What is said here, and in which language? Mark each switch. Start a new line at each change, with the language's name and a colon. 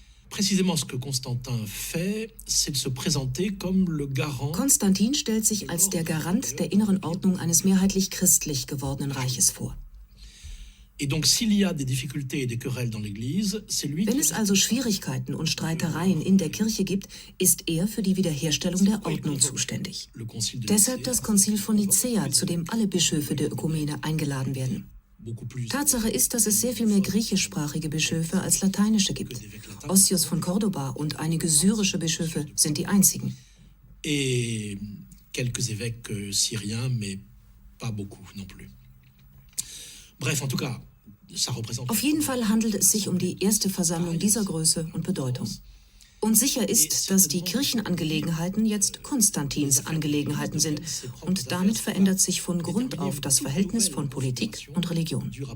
French: Précisément ce que Constantin fait, c'est de se présenter comme le garant.
German: Konstantin stellt sich als der Garant der inneren Ordnung eines mehrheitlich christlich gewordenen Reiches vor.
French: Et donc s'il y a des difficultés et des querelles dans l'Église, c'est lui.
German: Wenn es also Schwierigkeiten und Streitereien in der Kirche gibt, ist er für die Wiederherstellung der Ordnung zuständig. Deshalb das Konzil von Nicäa, zu dem alle Bischöfe der Ökumene eingeladen werden. Tatsache ist, dass es sehr viel mehr griechischsprachige Bischöfe als lateinische gibt. Osius von Cordoba und einige syrische Bischöfe sind die einzigen.
French: Et quelques évêques syriens, mais pas beaucoup non plus. Bref, en tout cas, ça représente.
German: Auf jeden Fall handelt es sich um die erste Versammlung dieser Größe und Bedeutung. Und sicher ist, dass die Kirchenangelegenheiten jetzt Konstantins Angelegenheiten sind. Und damit verändert sich von Grund auf das Verhältnis von Politik und Religion.